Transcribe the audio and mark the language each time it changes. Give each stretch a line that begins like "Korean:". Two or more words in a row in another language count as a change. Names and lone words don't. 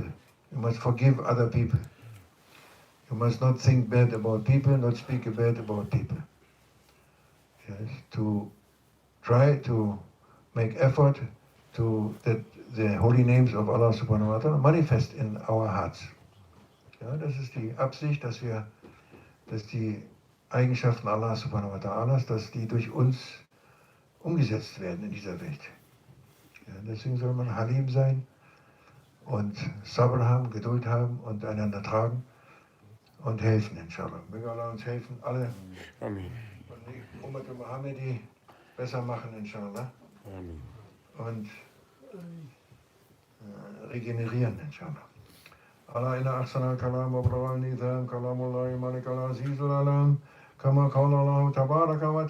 English: You must forgive other people. You must not think bad about people, not speak bad about people. Yes, to try to make effort to that the holy names of Allah
Arabic: سبحانه وتعالى
English: manifest in our hearts.
German: Ja, das ist die Absicht, dass die Eigenschaften
Arabic: الله سبحانه وتعالى,
German: dass die durch uns umgesetzt werden in dieser Welt. Ja, deswegen soll man Halim sein und Sabr haben, Geduld haben und einander tragen und helfen, inshallah. Möge Allah uns helfen, alle Amen. und die
Arabic: أمة محمدي
German: besser machen, inshallah. Amen. Und regenerieren, inshallah.
Arabic: على إن أحسن الكلام وأبلغ النظام كلام الله الملك العزيز العلام كما قال الله تبارك وتعالى